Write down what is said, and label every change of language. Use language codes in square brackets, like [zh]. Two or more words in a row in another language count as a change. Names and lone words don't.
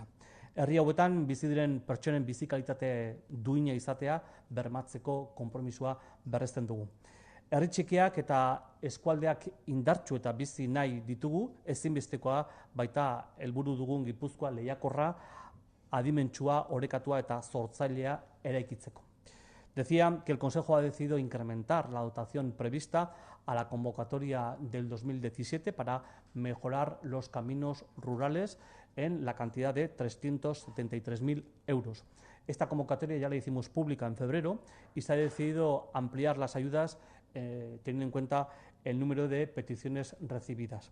[eu] Herri hauetan bizi diren pertsonen bizi kalitate duina izatea bermatzeko konpromisoa berresten dugu. Herri txikiak eta eskualdeak indartsu eta bizi nahi ditugu, ezinbestekoa baita helburu dugun Gipuzkoa lehiakorra, adimentsua, orekatua eta sortzailea eraikitzeko. [es] Decía que el Consejo ha decidido incrementar la dotación prevista a la convocatoria del 2017 para mejorar los caminos rurales en la cantidad de 373.000 euros. Esta convocatoria ya la hicimos pública en febrero y se ha decidido ampliar las ayudas teniendo en cuenta el número de peticiones recibidas.